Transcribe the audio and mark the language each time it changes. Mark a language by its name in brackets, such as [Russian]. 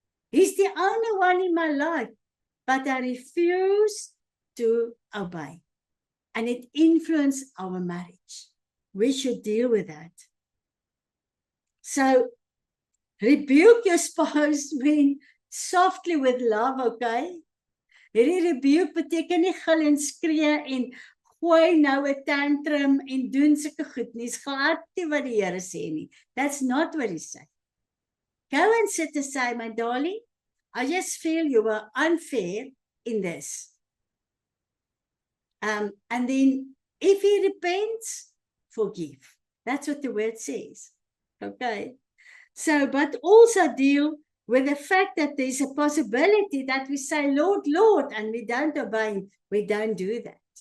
[English] He's the only one in my life. But I refuse to obey. And it influences our marriage. We should deal with that. So, rebuke your spouse softly with love, okay? [Afrikaans] Hierdie rebuke beteken nie gil en skree en gooi nou 'n tantrum en doen sulke goed nie. Dis glad nie wat die Here sê nie. [English] That's not what he said. Go and sit and say, my darling, I just feel you were unfair in this. And then if he repents, forgive. That's what the word says. Okay? So, but also deal with the fact that there's a possibility that we say, Lord, Lord, and we don't obey, we don't do that.